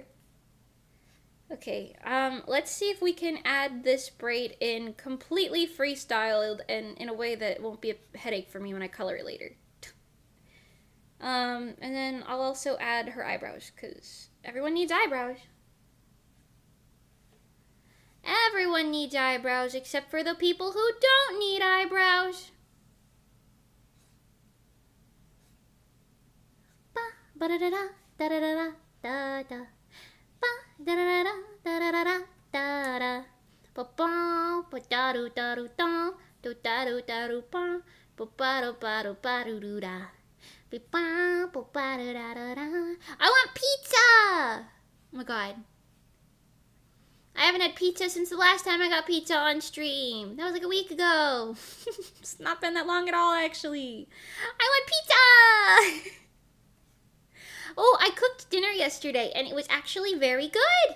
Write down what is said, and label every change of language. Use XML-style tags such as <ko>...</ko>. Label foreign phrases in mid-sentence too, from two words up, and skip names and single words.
<en>Okay, let's see if we can add this braid in completely freestyled and in a way that won't be a headache for me when I color it later. And then I'll also add her eyebrows, because everyone needs eyebrows. Everyone needs eyebrows, except for the people who don't need eyebrows. Ba-da-da-da, da-da-da-da, da-da. Ba-da-da-da-da-da-da-da-da. Ba-ba, ba-da-do-da-do-da, do-da-do-da-do-ba, ba-ba-do-ba-do-ba-do-do-da. I want pizza! Oh my god. I haven't had pizza since the last time I got pizza on stream. That was like a week ago. It's not been that long at all, actually. I want pizza! Oh, I cooked dinner yesterday, and it was actually very good.</en>